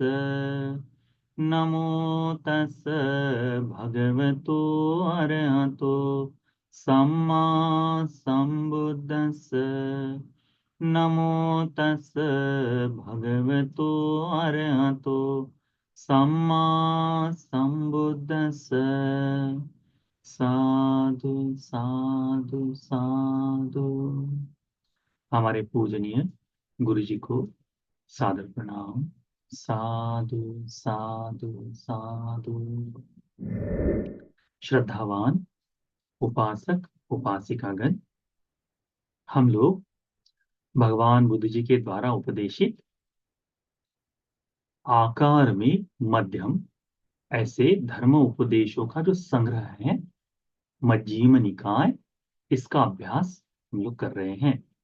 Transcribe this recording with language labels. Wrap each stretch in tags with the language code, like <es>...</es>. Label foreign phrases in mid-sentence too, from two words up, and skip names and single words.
<pi>नमो तस् भगवतो अरहतो सम्मा संबुद्दस्स। नमो तस् भगवतो अरहतो सम्मा संबुद्दस्स। साधु साधु साधु।</pi> <hi>हमारे पूजनीय गुरु जी को सादर प्रणाम।</hi> <pi>साधु साधु साधु।</pi> <hi>श्रद्धावान उपासक उपासिकागण, हम लोग भगवान बुद्ध जी के द्वारा उपदेशित आकार में मध्यम ऐसे धर्म उपदेशों का जो संग्रह है मज्जीम निकाय, इसका अभ्यास हम लोग कर रहे हैं।</hi>